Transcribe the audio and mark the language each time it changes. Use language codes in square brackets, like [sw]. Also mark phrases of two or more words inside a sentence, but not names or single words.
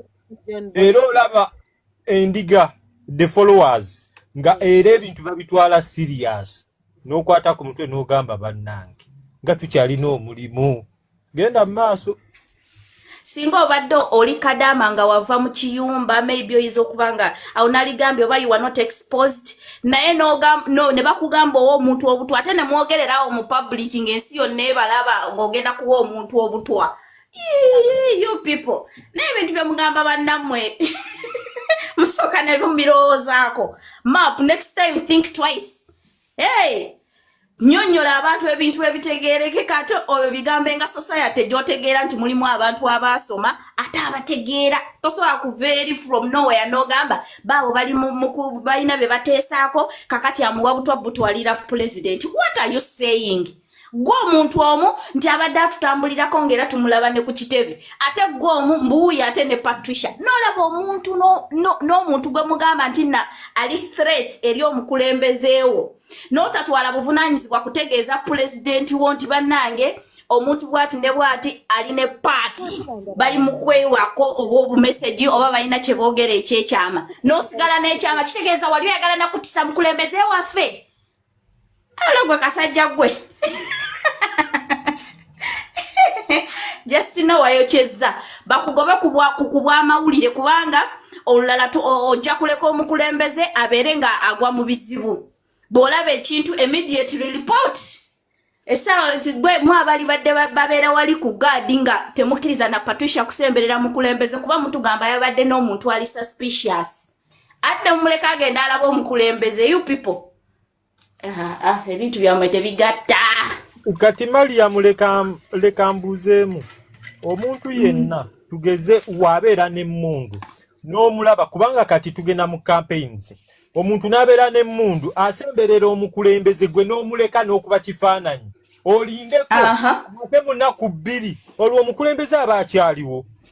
[lg] Era olaba endiga [en] the followers [lg] nga era ebintu babitwala serious n'okwata ku mutwe n'ogamba bannange nga tukyalina omulimu. Genda mu maaso. Singa obadde oli kadama nga wava mu kiyumba maybe oyiza okubanga awo naligambye oba [en] you are not exposed [lg] naye ne bakugamba omuntu obutwa ate ne mwogererawo mu public ng'ensi yonna ebalaba ng'ogenda kuwa omuntu obutwa. [en] You people [lg] n'ebintu bye mugamba bannammwe musooka ne bumbirowoozaako. [en] Map next time think twice. [lg] Hey nyonyola abantu ebintu ebitegeerekeka ate oyo bigambe nga society gy'otegeera nti mulimu abantu abaasoma ate abategeera tosobola kuva eri [en] from nowhere [lg] n'ogamba baabo bali balina be bateesaako kakati amuwa butwa butwalira president. [en] What are you saying? [lg] Gwe omuntu omu nti abadde atutambulirako ng'era tumulaba ne ku kitebe ate gwe omu mbuuyi ate ne Patricia n'olaba omuntu n'omuntu gwe mugamba nti ali threat eri omukulembezeewo n'otatwala buvunaanyizibwa kutegeeza pulezidenti wo nti bannange omuntu bw'ati ne bw'ati ali ne paati bali mu kwewako oba obumeseji oba balina kye boogera ekyekyama n'osigala n'ekyama kitegeeza wali oyagala nakutisa mukulembezeewo waffe. Alo gwe kasajja gwe. [en] Just know [lg] wayocheza bakugobe kubwa amawulire kubanga olulala ojja kuleka omukulembeze abeere nga agwa mu bizibu. Bw'olaba ekintu [en] immediately report. [lg] Essaawa gwe mu abali badde babeera wali ku guard nga temukkiriza na Patricia kusemberera mukulembeze kuba mutugamba yabadde n'omuntu ali suspicious. Ate mumuleka agenda alaba omukulembeze. [en] You people [lg] ebintu byamwe tebigatta. Kati Mariam leka mbuzeemu omuntu yenna tugeze wabeera n'emmundu n'omulaba kubanga kati tugenda mu campaigns omuntu n'abeera n'emmundu asemberera omukulembeze gwe n'omuleka n'okuba kifaananyi olindeko ate munaku 2 olwo omukulembeze aba akyaliwo.